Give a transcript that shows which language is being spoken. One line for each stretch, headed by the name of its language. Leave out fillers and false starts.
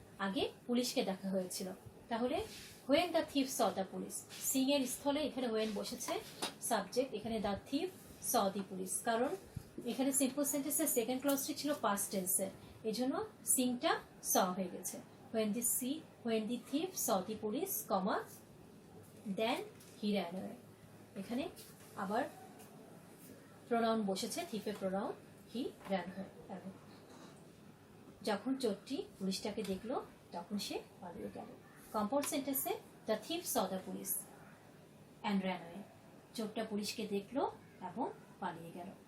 Bangla: আগে পুলিশকে দেখা হয়েছিল। তাহলে
English: when the thief saw the police,
Bangla: Singh এর স্থলে এখানে হোয়েন বসেছে সাবজেক্ট, এখানে the thief
English: saw the police,
Bangla: কারণ এখানে সিম্পল সেন্টেন্সের সেকেন্ড ক্লজটি ছিল পাস্ট টেন্সে, এই জন্য সিংটা স হয়ে গেছে।
English: when the thief saw the police, comma, then he ran away।
Bangla: এখানে আবার প্রোনাউন বসেছে, থিফের প্রোনাউন,
English: He ran away।
Bangla: যখন চোরটি পুলিশটাকে দেখলো তখন সে পালিয়ে গেল। কম্পাউন্ড সেন্টেন্সে
English: the thief saw the police and ran away,
Bangla: চোরটা পুলিশকে দেখলো এবং পালিয়ে গেল।